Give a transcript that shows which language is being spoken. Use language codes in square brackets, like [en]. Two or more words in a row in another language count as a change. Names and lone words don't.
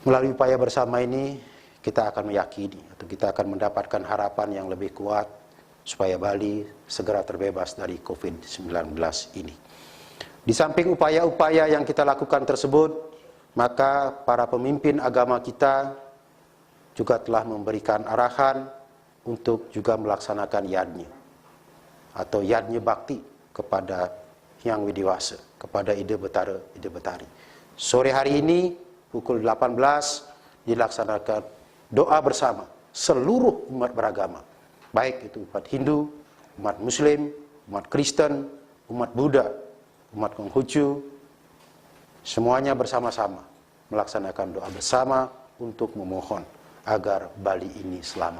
[id] Melalui upaya bersama ini, kita akan meyakini atau kita akan mendapatkan harapan yang lebih kuat supaya Bali segera terbebas dari COVID-19 ini. Di samping upaya-upaya yang kita lakukan tersebut, maka para pemimpin agama kita juga telah memberikan arahan untuk juga melaksanakan yadnya atau yadnya bakti kepada Hyang Widiwasa, kepada Ida Betara, Ida Betari. Sore hari ini pukul 18 dilaksanakan doa bersama seluruh umat beragama, baik itu umat Hindu, umat Muslim, umat Kristen, umat Buddha, umat Konghucu, semuanya bersama-sama melaksanakan doa bersama untuk memohon agar Bali ini selamat.